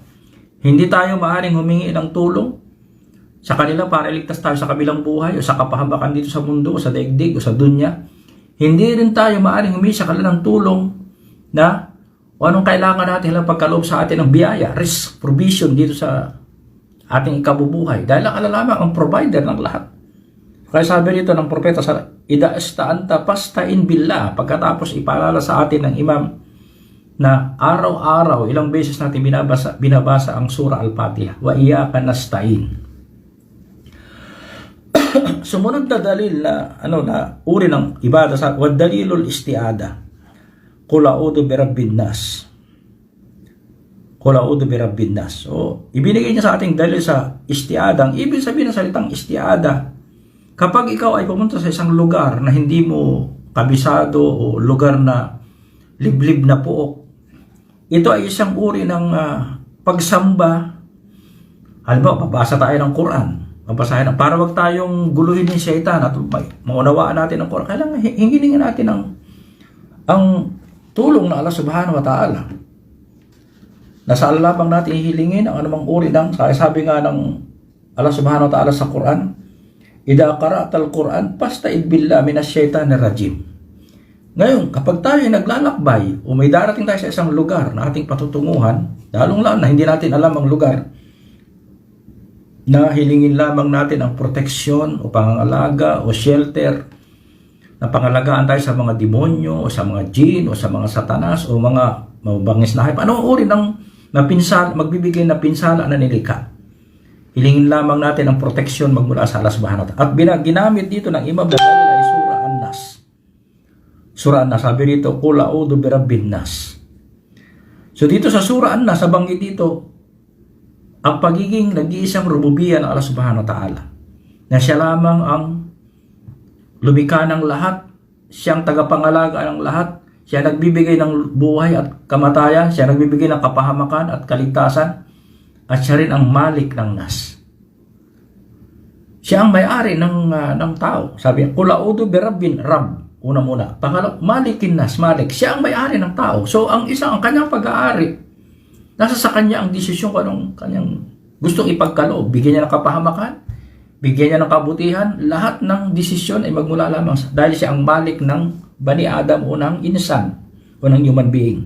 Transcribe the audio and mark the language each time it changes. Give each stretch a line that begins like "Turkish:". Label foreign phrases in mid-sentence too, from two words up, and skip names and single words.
Filipino: Hindi tayo maaaring humingi ng tulong sa kanila para iligtas tayo sa kabilang buhay, o sa kapahabakan dito sa mundo, o sa daigdig, o sa dunya. Hindi rin tayo maaaring humingi sa kanila ng tulong na o anong kailangan natin lang pagkaloob sa atin ng biyaya, risk, provision dito sa ating ikabubuhay. Dahil ang Allah lamang ang provider ng lahat. Kaya sabi rito ng propeta,
Arabic: إذا استعنت فاستعن بالله.
Filipino: Pagkatapos ipaalala sa atin ng Imam na araw-araw, ilang beses natin binabasa ang surah Al-Fatiha,
Arabic: وإياك نستعين.
Filipino: Sumunod na dalil na uri ng ibada sa
Arabic: ودليل الاستعاذة. قل أعوذ برب الناس. قل أعوذ برب الناس.
Filipino: So, ibinigay niya sa ating dalil sa isti'ada. Ang ibig sabihin ng salitang isti'ada, kapag ikaw ay pumunta sa isang lugar na hindi mo kabisado o lugar na liblib na pook, ito ay isang uri ng pagsamba. Halimbawa, babasa tayo ng Quran. Babasahin para wag tayong guluhin ng syaitan at maunawaan natin ang Quran. Kailangan hingilingin natin ang tulong ng Allah
Arabic: سبحانه وتعالى.
Filipino: Nasa Allah lamang natin ihilingin ang anumang uri ng, sabi nga ng Allah
Arabic: سبحانه وتعالى
Filipino: sa Quran,
Arabic: "إذا قرأت القرآن فاستعذ بالله من الشيطان الرجيم."
Filipino: Ngayon, kapag tayo ay naglalakbay o may darating tayo sa isang lugar na ating patutunguhan, lalong-lalo na hindi natin alam ang lugar, na hilingin lamang natin ang proteksyon o pangangalaga o shelter, na pangalagaan tayo sa mga demonyo o sa mga jin o sa mga satanas o mga mabangis na hayop. Anong uri ng magbibigay na pinsala na nilikha? Hilingin lamang natin ang proteksyon magmula sa Allah
Arabic: سبحانه وتعالى.
Filipino: At ginamit dito ng Imam Ghazali ay Surah An-Nas. Surah An-Nas, sabi dito,
Arabic: "قل أعوذ برب الناس."
Filipino: So dito sa Surah An-Nas, nabanggit dito ang pagiging nag-iisang rububiyya ng Allah
Arabic: سبحانه وتعالى.
Filipino: Na siya lamang ang lumikha ng lahat, siyang tagapangalaga ng lahat, siya nagbibigay ng buhay at kamatayan, siya nagbibigay ng kapahamakan at kaligtasan, at siya rin ang malik ng nas. Siya ang may-ari ng tao. Sabi,
Arabic: "قل أعوذ برب رب."
Filipino: Una muna. Pangalawa,
Arabic: ملك الناس,
Filipino: malik. Siya ang may-ari ng tao. So, ang kanyang pag-aari, nasa sa kanya ang desisyon kung anong kanyang gustong ipagkaloob. Bigyan niya ng kapahamakan, bigyan niya ng kabutihan, lahat ng desisyon ay magmula lamang dahil siya ang malik ng Bani Adam o ng insan o ng
English: human being.